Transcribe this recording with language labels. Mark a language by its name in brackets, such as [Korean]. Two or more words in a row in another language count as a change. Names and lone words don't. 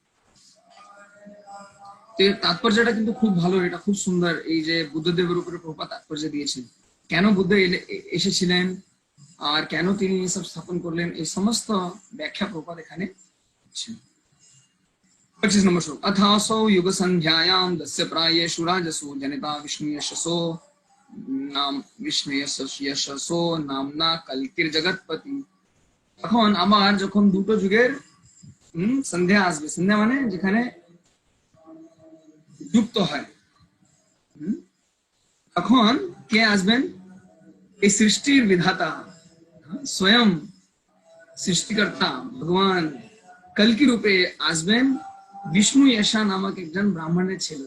[Bangla] তো এর তাৎপর্যটা কিন্তু খুব ভালো, এটা খুব সুন্দর। এই যে বুদ্ধদেবের উপরে প্রপাত তাৎপর্য দিয়েছেন, কেন বুদ্ধ এসেছিলেন আর কেন তিনি এসব স্থাপন করলেন, এই সমস্ত ব্যাখ্যা প্রপাত এখানে। 25 নম্বর শ্লোক। [Sanskrit] अथासौ युग संध्यायां दस्य प्रायेषु राजसो जनिता विष्णु यशसो नाम विष्णु यशसो नामना कल्किर जगतपति। [Bangla] এখন আমার যখন দুটো যুগের সন্ধ্যা আসবে, সন্ধ্যা মানে যেখানে যুক্ত হয়, তখন কে আসবেন? এই সৃষ্টির বিধাতা, স্বয়ং সৃষ্টিকর্তা ভগবান কল্কি রূপে আসবেন বিষ্ণু यशा নামক একজন ব্রাহ্মণের ছেলে।